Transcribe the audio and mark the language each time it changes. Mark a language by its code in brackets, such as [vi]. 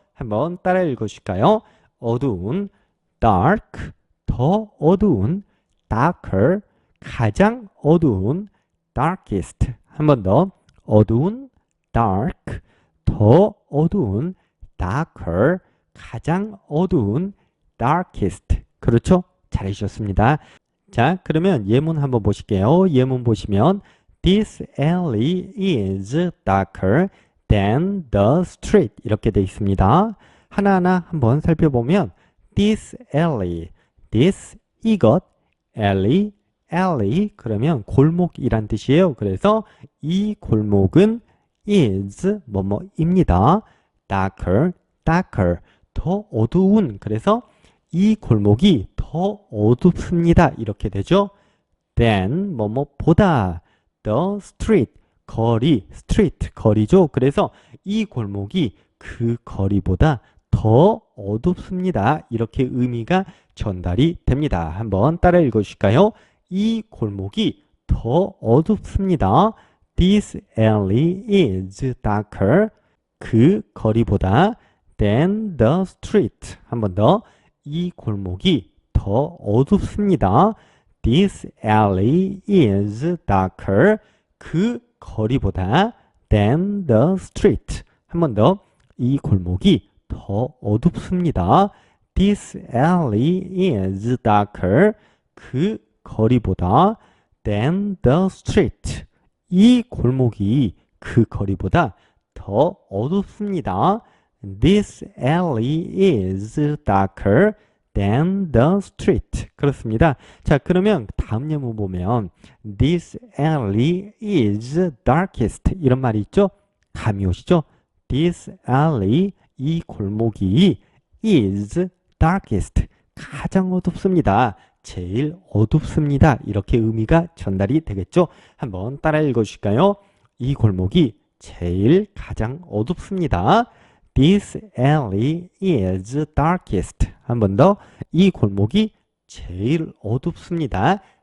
[ko] 한번 따라 읽어주실까요? 어두운, dark, 더 어두운, darker, 가장 어두운, darkest. 한 번 더. 어두운, dark, 더 어두운, darker, 가장 어두운, darkest. 그렇죠? 잘해주셨습니다. 자, 그러면 예문 한번 보실게요. 예문 보시면 [en] This alley is darker than the street [ko] 이렇게 되어 있습니다. 하나하나 한번 살펴보면 This alley, this 이것, alley, alley 그러면 골목이란 뜻이에요. 그래서 이 골목은 is 뭐뭐입니다. darker, darker 더 어두운 그래서 이 골목이 더 어둡습니다. 이렇게 되죠. than 뭐뭐보다 [en] the street [ko] 거리, street 거리죠. 그래서 이 골목이 그 거리보다 더 어둡습니다. 이렇게 의미가 전달이 됩니다. 한번 따라 읽어주실까요? 이 골목이 더 어둡습니다. [en] This alley is darker. [ko] 그 거리보다 [en] than the street. [ko] 한 번 더. 이 골목이 더 어둡습니다. [en] This alley is darker. [ko] 그 거리보다 [en] than the street. [ko] 한 번 더. 이 골목이 더 어둡습니다. [en] This alley is darker. [ko] 그 거리보다 [en] than the street. [ko] 이 골목이 그 거리보다 더 어둡습니다. [en] This alley is darker than the street. [ko] 그렇습니다. 자, 그러면 다음 예문 보면 [en] This alley is darkest. [ko] 이런 말이 있죠? 감이 오시죠? [en] This alley, [ko] 이 골목이 [en] is darkest. [ko] 가장 어둡습니다. 제일 어둡습니다. 이렇게 의미가 전달이 되겠죠? 한번 따라 읽어주실까요? 이 골목이 제일 가장 어둡습니다. [en] This alley is darkest. [ko] 한 번 더. 이 골목이 제일 어둡습니다.